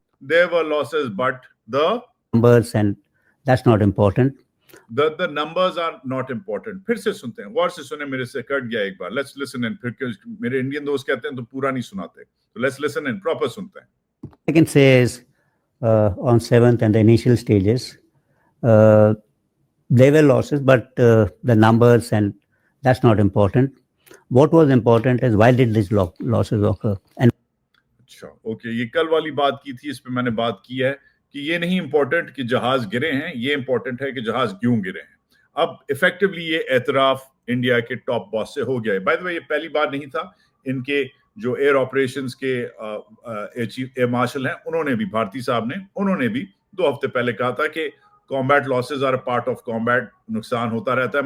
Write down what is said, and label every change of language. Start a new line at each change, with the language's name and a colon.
English: There were losses, but the numbers, and that's not important. the numbers are not important.
Hindi: फिर से सुनते हैं, गौर से सुने, मेरे से कट गया एक बार।
English: Let's listen in,
Hindi: फिर मेरे इंडियन दोस्त कहते हैं तो पूरा नहीं सुनाते, तो
English: let's listen in,
Hindi: proper सुनते हैं।
English: I can say is, on 7th and the initial stages, there were losses, but the numbers, and that's not important. What was important is why did these losses occur? And
Hindi: अच्छा, okay, ये कल वाली बात की थी, इस पे मैंने बात की है कि ये नहीं इंपॉर्टेंट कि जहाज गिरे हैं, ये इंपॉर्टेंट है कि जहाज क्यों गिरे हैं। अब इफेक्टिवली ये एतराफ इंडिया के टॉप बॉस से हो गया है। बाय द वे, ये पहली बार नहीं था। इनके जो एयर ऑपरेशंस के एयर मार्शल हैं, उन्होंने भी, भारती साहब ने, उन्होंने भी 2 हफ्ते पहले कहा था कि
English: combat losses are part of combat,
Hindi: नुकसान होता रहता है।